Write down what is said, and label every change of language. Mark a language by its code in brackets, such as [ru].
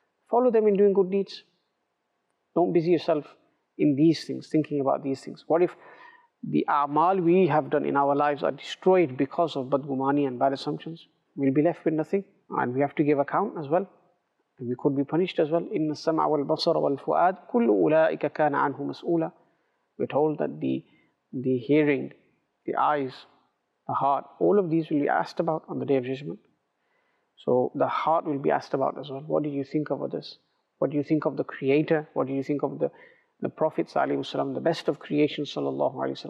[en] Follow them in doing good deeds. Don't busy yourself in these things, thinking about these things. What if the a'mal we have done in our lives are destroyed because of badgumani and bad assumptions? We'll be left with nothing, and we have to give account as well. And we could be punished as well. [ar] إِنَّ السَّمْعَ وَالْبَصَرَ وَالْفُؤَادَ كُلُّ أُولَٰئِكَ كَانَ عَنْهُ مَسْئُولًا. [en] We're told that the hearing, the eyes, the heart, all of these will be asked about on the Day of Judgment. So the heart will be asked about as well. What did you think of others? What do you think of the Creator? What do you think of the Prophet ﷺ, the best of creation sallallahu alaihi wasallam?